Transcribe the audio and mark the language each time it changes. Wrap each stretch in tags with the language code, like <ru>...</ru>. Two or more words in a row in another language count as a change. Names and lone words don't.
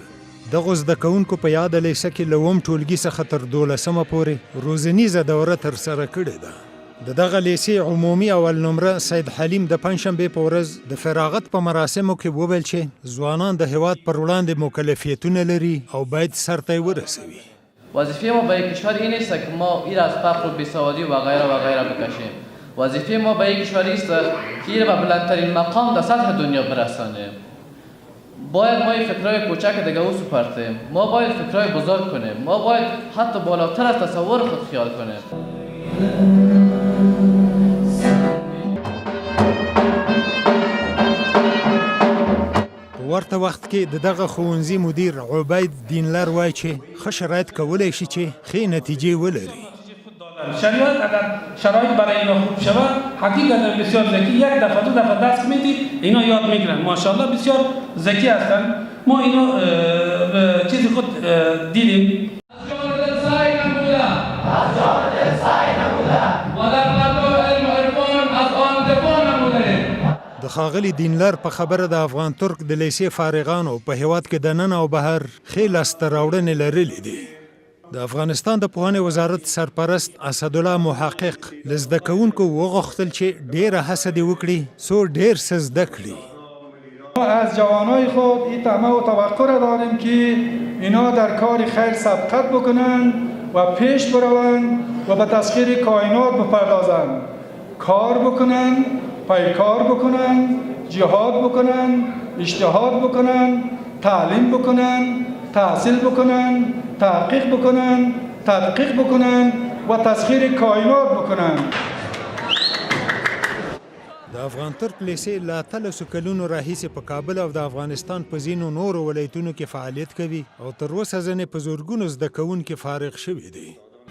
<ps>دغو زده کوونکو په یاده لیسه کې له اووم ټولګي څخه تر 12مه پورې روزنیزه دوره ترسره کړې ده. د دغه لیسې عمومي اول نمره سید حلیم د پنجشنبې په ورځ د فراغت په مراسمو کې وویل چې ځوانان د هیواد پر وړاندې مکلفیتونه لري او باید سرته یې ورسوي.</ps> <fa>وظیفه ما برای کشور این است که ما این از فقر و بیسوادی و غیره بکشیم. وظیفه ما برای کشوری است که این به بلندترین مقام در سطح دنیا برسانیم. باید ما این فکرهای کوچک دیگه او سپرتیم. ما باید فکرهای بزرگ کنیم. ما باید حتی بالاتر از تصور خود خیال کنیم.</fa> <ps>ورته وخت کې د دغه ښوونځي مدیر عبید دینلر وایي چې ښه شرایط کولی شي چې ښې نتیجې ولري.</ps> <fa>شریعت اگر شرایط برای اینا خوب شود حقیقتا بسیار ذکی یک دفعه دو دفعه درس میدید اینا یاد میگیرن. ماشاءالله بسیار ذکی هستن. ما اینا چیزی خود دیدیم.</fa> <ps>د ښاغلي دینلر په خبره د افغان ترک د لیسې فارغانو په هیواد کې دننه او بهر ښې لاسته راوړنې لرلې دي. د افغانستان د پوهنې وزارت سرپرست اسدالله محقق له زده کوونکو وغوښتل چې ډېره هڅه دې وکړي څو ډېر څه زده کړي.</ps> <fa>ما از جوانای خود این طمع و توقع را داریم که اینا در کار خیر سبقت بکنند و پیش بروند و به تسخیر کائنات بپردازند. کار بکنند، پیکار بکنند، جهاد بکنند، اجتهاد بکنند، تعلیم بکنند، تحصیل بکنند، تحقیق بکنند، تدقیق بکنند و تسخیر کائنات بکنند.</fa> <ps>د افغان ترک لیسې له 13 کلونو راهیسې په کابل او د افغانستان په ځینو نورو ولایتونو کې فعالیت کوي او تر اوسه ځنې په زرګونو زده کوونکي فارغ شوي دي.</ps>